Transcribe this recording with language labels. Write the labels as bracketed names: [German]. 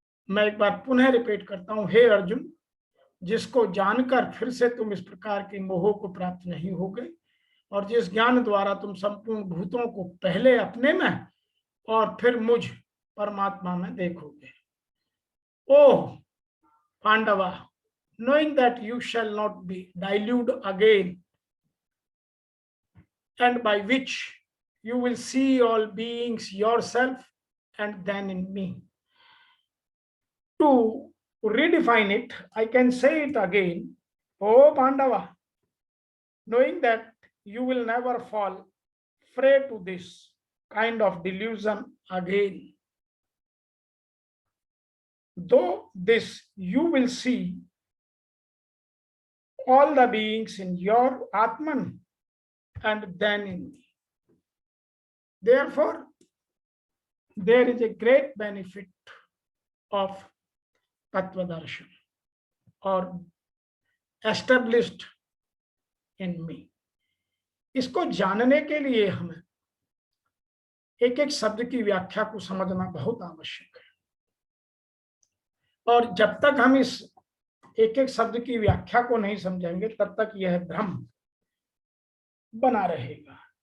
[Hindi] मैं एक बार पुनः रिपीट करता हूं, हे अर्जुन, जिसको जानकर फिर से तुम इस प्रकार के मोह को प्राप्त नहीं होगे और जिस ज्ञान द्वारा तुम संपूर्ण भूतों को पहले अपने में और फिर मुझ परमात्मा में देखोगे। [English] Oh Pandava, knowing that you shall not be diluted again and by which you will see all beings yourself and then in me. To redefine it, I can say it again. Oh Pandava, knowing that you will never fall prey to this kind of delusion again. Though this you will see all the beings in your Atman and then in me. Therefore, there is a great benefit of Tattvadarshan or established in me. [Hindi] इसको जानने के लिए हमें एक एक शब्द की व्याख्या को समझना बहुत आवश्यक है और जब तक हम इस एक एक शब्द की व्याख्या को नहीं समझेंगे तब तक यह भ्रम बना रहेगा।